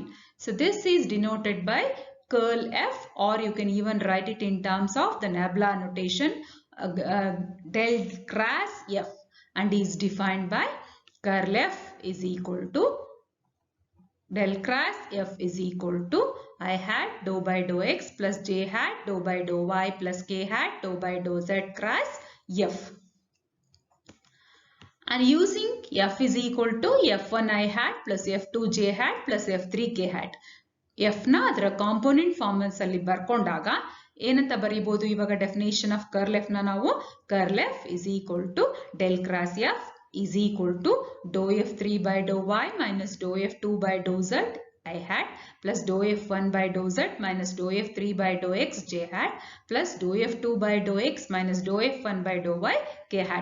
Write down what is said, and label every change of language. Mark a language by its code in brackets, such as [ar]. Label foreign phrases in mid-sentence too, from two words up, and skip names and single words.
[en] So this is denoted by curl f, or you can even write it in terms of the Nabla notation del cross f, and is defined by curl f is equal to del cross f is equal to I hat dou by dou x plus j hat dou by dou y plus k hat dou by dou z cross f. And using f is equal to f1 I hat plus f2 j hat plus f3 k hat. f [kn] ನ ಅದರ [en] component forms [kn] ಅಲ್ಲಿ ಬರ್ಕೊಂಡಾಗ ಏನಂತ ಬರೀಬಹುದು, ಇವಾಗ [en] definition of curl f [kn] ನ ನಾವು [en] curl f is equal to del cross f is equal to dou f3 by dou y minus dou f2 by dou z I hat plus dou f1 by dou z minus dou f3 by dou x j hat plus dou f2 by dou x minus dou f1 by dou y k hat.